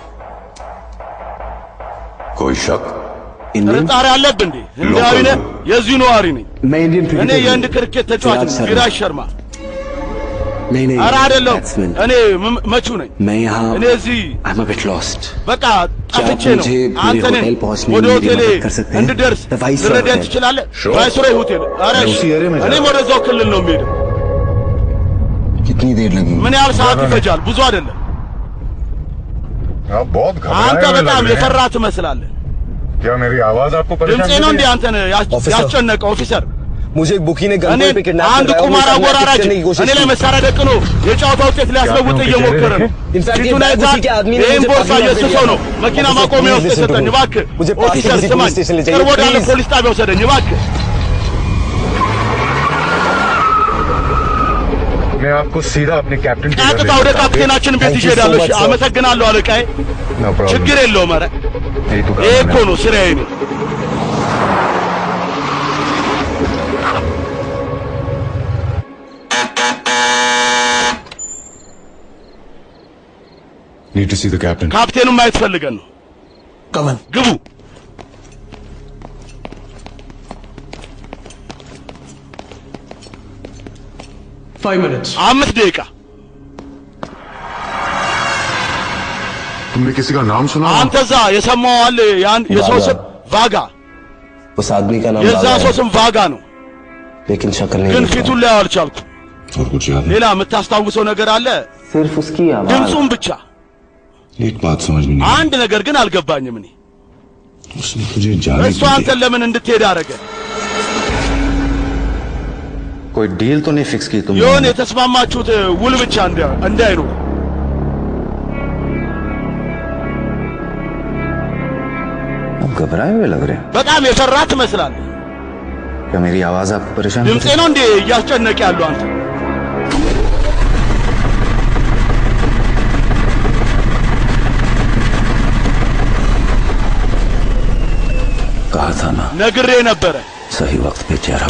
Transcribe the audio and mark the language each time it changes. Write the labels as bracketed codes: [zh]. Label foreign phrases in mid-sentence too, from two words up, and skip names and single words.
[hi] कोई शक [am] ጥርጣሬ አለብህ እንዴ ህንዳዊ ነህ የዚሁ ነዋሪ ነኝ [hi] मैं इंडियन [am] እኔ የህንድ ክርኬት ተጫዋች ነኝ ቪራጅ ሸርማ [hi] नहीं नहीं [am] ኧረ አይደለም እኔ መቹ ነኝ [hi] मैं यहाँ [am] እኔ እዚህ [en] I'm a bit lost [am] በቃ ጠፍቼ ነው አንተ ነህ ወደ ሆቴሌ እንድደርስ ልረዳኝ ትችላለህ ቫይስሮይ ሆቴል ኧረ እኔም ወደዛው ክልል ነው የምሄደው [hi] कितनी देर लगेगी [am] ምን ያህል ሰዓት ይፈጃል ብዙ አይደለም [hi] आप बहुत [am] አንተ [hi] घबराए [am] በጣም የፈራ ትመስላለህ [hi] क्या मेरी आवाज आपको परेशान [am] ድምጼ ነው እንዴ አንተን ያስጨነቀው ኦፊሰር [hi] मुझे एक बुकी ने गन पे किडनैप [am] አንድ ቁማር አወራራጅ እኔ ላይ መሳሪያ ደቅኖ የጨዋታ ውጤት ሊያስለውጥ እየሞከረ ነው ፊቱን አይተሃል ይህን ቦርሳ የእሱ ሰው ነው መኪና ማቆሚያ ውስጥ የሰጠኝ እባክህ ኦፊሰር ስማኝ ቅርብ ወዳለ ፖሊስ ጣቢያ ውሰደኝ እባክህ [hi] मैं आपको सीधा अपने कैप्टन के घर [am] ቀጥታ [hi] ले [am] ወደ [hi] जाता हूं। [am] ካፕቴናችን ቤት ይሄዳለሁ እሺ አመሰግናለሁ አለቃዬ [en] No problem. [am] ችግር የለውም ኧረ [hi] यही तो [am] ይሄ [hi] काम [am] እኮ [hi] है। [am] ነው ስራዬ ነው [en] Need to see the captain. [am] ካፕቴኑን ማየት ፈልገን ነው [en] come on [am] ግቡ አምስት ደቂቃ [hi] तुमने किसी का नाम सुना? [am] አንተ እዛ የሰማው አለ የሰው ስም ቫጋ [hi] उस आदमी का नाम [am] የዛ ሰው ስም ቫጋ ነው [hi] लेकिन शक्ल [am] ግን [hi] नहीं [am] ፊቱን ላይ አልቻልኩም [hi] और कुछ याद [am] ሌላ የምታስታውሰው ነገር አለ [hi] सिर्फ उसकी आवाज [am] ድምፁን ብቻ [hi] एक बात समझ में नहीं [am] አንድ ነገር ግን አልገባኝም እኔ [hi] उसने तुझे जाने [am] እሱ አንተን ለምን እንድትሄድ አደረገ [hi] कोई डील तो नहीं फिक्स की तुम [am] የሆነ የተስማማችሁት ውል ብቻ እንዳይኖር [hi] आप घबराए हुए लग रहे हैं [am] በጣም የፈራ ትመስላለህ [hi] क्या मेरी आवाज आपको परेशान [am] ድምፄ ነው እንዴ እያስጨነቀ ያለው አንተ [hi] कहा था ना [am] ነግሬ ነበረ [hi] सही वक्त पे चेहरा